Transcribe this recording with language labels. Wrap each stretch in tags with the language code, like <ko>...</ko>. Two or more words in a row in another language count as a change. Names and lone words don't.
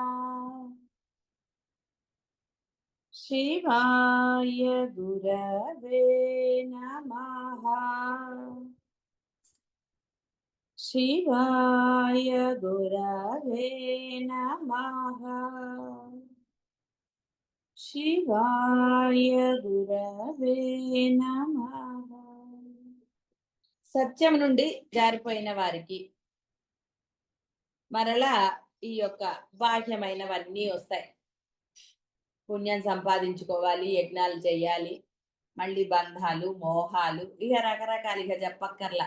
<sa>शिवाय गुरवे नमः। शिवाय गुरवे नमः। शिवाय गुरवे नमः।</sa> <te>సత్యం నుండి జారిపోయిన వారికి మరలా ఈ యొక్క బాహ్యమైనవన్నీ వస్తాయి. పుణ్యం సంపాదించుకోవాలి, యజ్ఞాలు చేయాలి, మళ్ళీ బంధాలు, మోహాలు, ఇక రకరకాలు, ఇక చెప్పక్కర్లా.</te>